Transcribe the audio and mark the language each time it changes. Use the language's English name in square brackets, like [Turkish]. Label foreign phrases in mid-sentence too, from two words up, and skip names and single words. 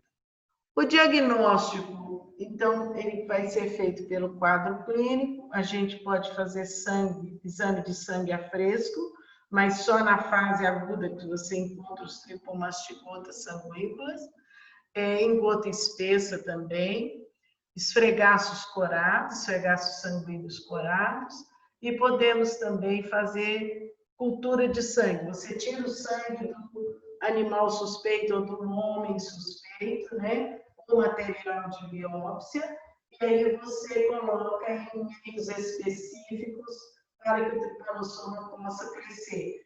[Portuguese] O diagnóstico, então, ele vai ser feito pelo quadro clínico, a gente pode fazer exame de sangue a fresco, mas só na fase aguda que você encontra os tripomastigotas sanguícolas, em gota espessa também, esfregaços corados, esfregaços sanguíneos corados, e podemos também fazer cultura de sangue. Você tira o sangue do animal suspeito ou do homem suspeito, né? O material de biópsia, e aí você coloca em meios específicos para que o tripanossoma possa crescer.